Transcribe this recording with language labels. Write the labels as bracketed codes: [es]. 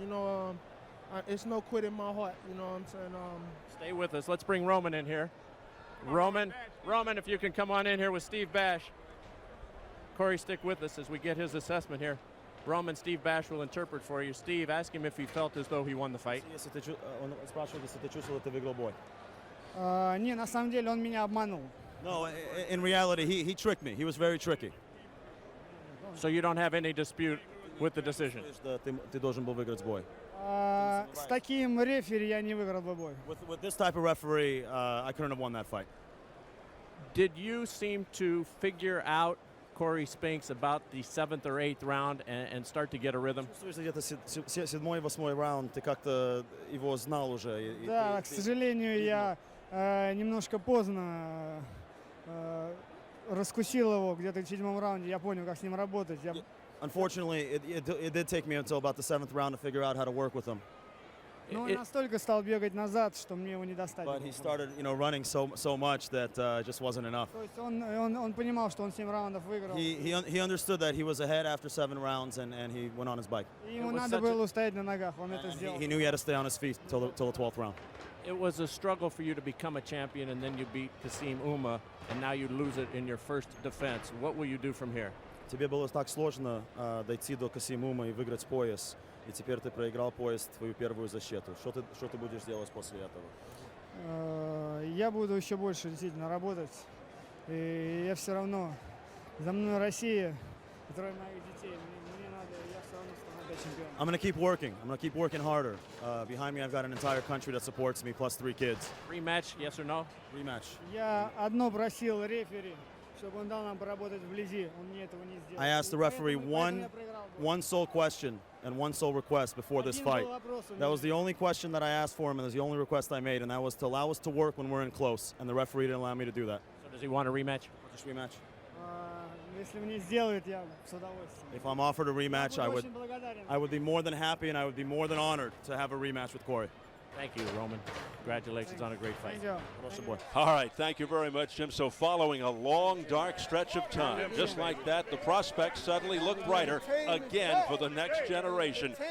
[en] You know, it's no quit in my heart. You know what I'm saying? Stay with us. Let's bring Roman in here. Roman, if you can come on in here with Steve Bash. Cory, stick with us as we get his assessment here. Roman, Steve Bash will interpret for you. Steve, ask him if he felt as though he won the fight. [ru] Он спрашивает, если ты чувствовал, ты выиграл бой. Не, на самом деле он меня обманул. [en] No, in reality, he tricked me. He was very tricky. So you don't have any dispute with the decision? [ru] Ты должен был выиграть бой. С таким рефери я не выиграл бы бой. [en] With this type of referee, I couldn't have won that fight. Did you seem to figure out Cory Spinks about the 7th or 8th round and start to get a rhythm? [ru] Чувствуешь, где-то 7-й, 8-й раунд, ты как-то его знал уже. Да, к сожалению, я немножко поздно раскусил его где-то в 7-м раунде. Я понял, как с ним работать. [en] Unfortunately, it did take me until about the 7th round to figure out how to work with him. [ru] Но он настолько стал бегать назад, что мне его не достать. [en] But he started, running so much that it just wasn't enough. [ru] То есть он понимал, что он 7 раундов выиграл. [en] He understood that he was ahead after 7 rounds, and he went on his bike. [ru] Ему надо было устоять на ногах, он это сделал. [en] He knew he had to stay on his feet till the 12th round. It was a struggle for you to become a champion, and then you beat Kasim Uma, and now you lose it in your first defense. What will you do from here? [ru] Тебе было так сложно дойти до Касимума и выиграть пояс, и теперь ты проиграл пояс, твою первую защиту. Что ты будешь делать после этого? Я буду еще больше действительно работать, и я все равно, за мной Россия, которая моих детей, мне надо, я все равно стану опять чемпионом. [en] I'm going to keep working. I'm going to keep working harder. Behind me, I've got an entire country that supports me, plus 3 kids. Rematch, yes or no? Rematch. [ru] Я одно просил рефери, чтобы он дал нам поработать вблизи. Он мне этого не сделал. [en] I asked the referee one sole question and one sole request before this fight. That was the only question that I asked for him, and it was the only request I made, and that was to allow us to work when we're in close, and the referee didn't allow me to do that. So does he want a rematch? Just rematch. [ru] Если мне сделают, я с удовольствием. [en] If I'm offered a rematch, I would be more than happy, and I would be more than honored to have a rematch with Cory. Thank you, Roman. Congratulations on a great fight. Thank you. All right, thank you very much, Jim. So following a long, dark stretch of time, just like that, the prospects suddenly look brighter again for the next generation.